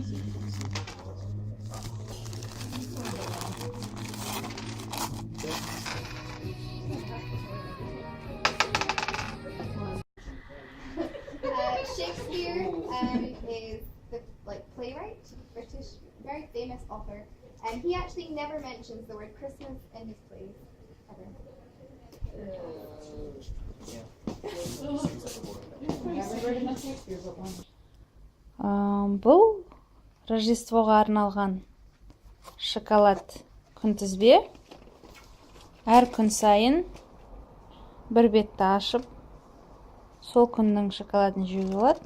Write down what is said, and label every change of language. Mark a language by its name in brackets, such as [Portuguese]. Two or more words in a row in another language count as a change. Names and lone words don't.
[English] Shakespeare is the playwright, British, very famous author, and he actually never mentions the word Christmas in his plays ever. [Kazakh] Бұл Рождествоға арналған шоколад күнтізбе. Әр күн сайын бір бетті ашып, сол күннің шоколадын жеуге болады.